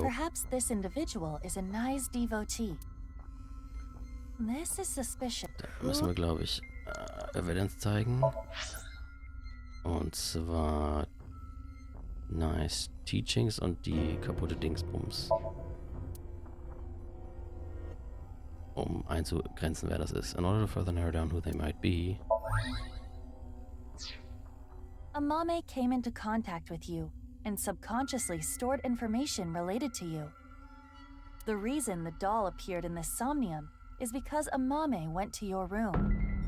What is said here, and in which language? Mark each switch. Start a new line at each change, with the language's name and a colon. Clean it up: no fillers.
English: Perhaps this individual is a Nyes devotee. This is suspicious.
German: Da müssen wir, glaube ich, Evidenz zeigen. Und zwar Nice Teachings und die kaputte Dingsbums. Um einzugrenzen, wer das ist.
English: In order to further narrow down who they might be. Amame came into contact with you and subconsciously stored information related to you. The reason the doll appeared in this Somnium is because Amame went to your room.